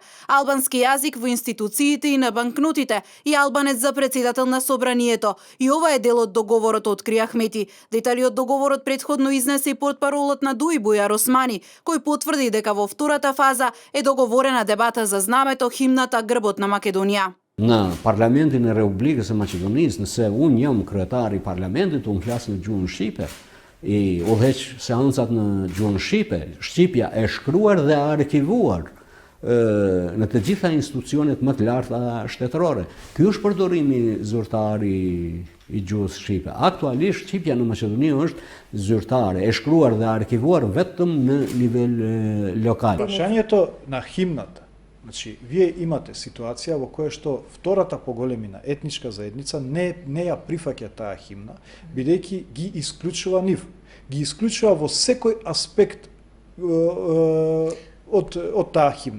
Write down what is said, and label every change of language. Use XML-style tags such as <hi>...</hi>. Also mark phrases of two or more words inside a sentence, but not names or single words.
<mk>Албански јазик во институциите и на банкнотите и албанец за председател на собранието. И ова е дел од договорот, откри Ахмети. Детали од договорот претходно изнесе и портпаролот на Дуј Бујар Османи, кој тврди дека во втората фаза е договорена дебата за знамето, химната, грбот на Македонија.</mk> <sq>Në Parlamentin e Republikës së Maqedonisë, nëse unë jam kryetari i Parlamentit, unë flas në gjuhën shqipe, i udhëheq seancat në gjuhën shqipe, shqipja e shkruar dhe arkivuar në të gjitha institucionet më të larta shtetërore. Ky është përdorimi zyrtar i gjuhës shqipe. Aktualisht shqipja në Maqedoni është zyrtare, e shkruar dhe arkivuar vetëm në nivel lokal.</sq> <mk>Прашањето на химната. Значи, вие имате ситуација во која што втората по големина етничка заедница не ја прифаќа таа химна, бидејќи ги исклучува нив. Ги исклучува во секој аспект од таа химна.</mk>